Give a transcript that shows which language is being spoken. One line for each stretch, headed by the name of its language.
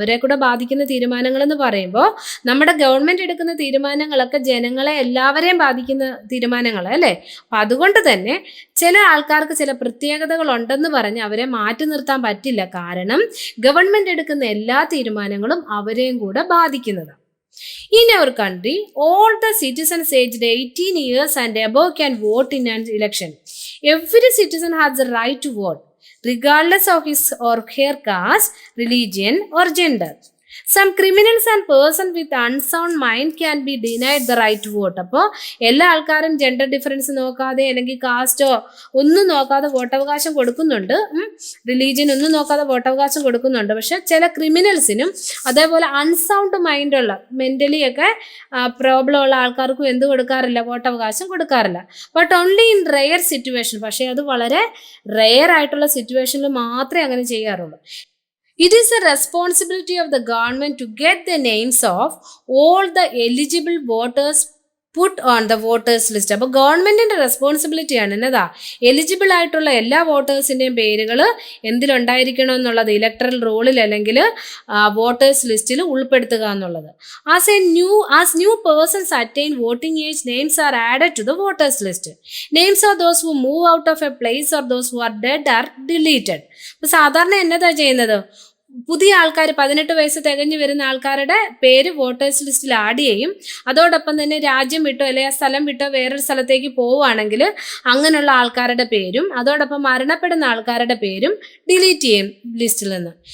Malayalam: അവരെ കൂടെ ബാധിക്കുന്ന തീരുമാനങ്ങൾ എന്ന് പറയുമ്പോൾ നമ്മുടെ ഗവൺമെന്റ് എടുക്കുന്ന തീരുമാനങ്ങളൊക്കെ ജനങ്ങളെ എല്ലാവരെയും ബാധിക്കുന്ന തീരുമാനങ്ങൾ അല്ലേ. അപ്പം അതുകൊണ്ട് തന്നെ ചില ആൾക്കാർക്ക് ചില പ്രത്യേകതകൾ ഉണ്ടെന്ന് പറഞ്ഞ് അവരെ മാറ്റി നിർത്താൻ പറ്റില്ല. കാരണം ഗവൺമെന്റ് എടുക്കുന്ന എല്ലാ തീരുമാനങ്ങളും അവരെയും കൂടെ ബാധിക്കുന്നതാണ്.
English: In our country, all the citizens aged 18 years and above can vote in an election. Every citizen has the right to vote, regardless of his or her caste, religion, or gender. Some criminals and persons with unsound mind can be denied the right to vote.
Malayalam: അപ്പോൾ എല്ലാ ആൾക്കാരും gender difference നോക്കാതെ അല്ലെങ്കിൽ കാസ്റ്റോ ഒന്നും നോക്കാതെ വോട്ടവകാശം കൊടുക്കുന്നുണ്ട്, religion ഒന്നും നോക്കാതെ വോട്ടവകാശം കൊടുക്കുന്നുണ്ട്. പക്ഷെ ചില ക്രിമിനൽസിനും അതേപോലെ അൺസൗണ്ട് മൈൻഡുള്ള മെൻ്റലി ഒക്കെ പ്രോബ്ലം ഉള്ള ആൾക്കാർക്കും എന്ത് കൊടുക്കാറില്ല? വോട്ടവകാശം കൊടുക്കാറില്ല.
English: But only in rare situation.
Malayalam: പക്ഷേ അത് വളരെ റെയർ ആയിട്ടുള്ള സിറ്റുവേഷനിൽ മാത്രമേ അങ്ങനെ ചെയ്യാറുള്ളൂ.
English: It is the responsibility of the government to get the names of all the eligible voters put on the voters list.
Malayalam: അപ്പോൾ ഗവൺമെന്റിന്റെ റെസ്പോൺസിബിലിറ്റി ആണ് എന്നതാ എലിജിബിൾ ആയിട്ടുള്ള എല്ലാ വോട്ടേഴ്സിന്റെയും പേരുകൾ എന്തിലുണ്ടായിരിക്കണം എന്നുള്ളത്, ഇലക്ട്രൽ റോളിൽ അല്ലെങ്കിൽ വോട്ടേഴ്സ് ലിസ്റ്റിൽ ഉൾപ്പെടുത്തുക എന്നുള്ളത്.
English: As new persons attain voting age, names are added to the voters list. Names of those who move out of a place or those who are dead are deleted.
Malayalam: അപ്പോൾ സാധാരണ എന്നതാ ചെയ്യുന്നത്? പുതിയ ആൾക്കാർ 18 വയസ്സ് തികഞ്ഞു വരുന്ന ആൾക്കാരുടെ പേര് വോട്ടേഴ്സ് ലിസ്റ്റിൽ ആഡ് ചെയ്യും. അതോടൊപ്പം തന്നെ രാജ്യം വിട്ടോ അല്ലെങ്കിൽ സ്ഥലം വിട്ടോ വേറൊരു സ്ഥലത്തേക്ക് പോവുകയാണെങ്കിൽ അങ്ങനെയുള്ള ആൾക്കാരുടെ പേരും അതോടൊപ്പം മരണപ്പെടുന്ന ആൾക്കാരുടെ പേരും ഡിലീറ്റ് ചെയ്യും ലിസ്റ്റിൽ നിന്ന്.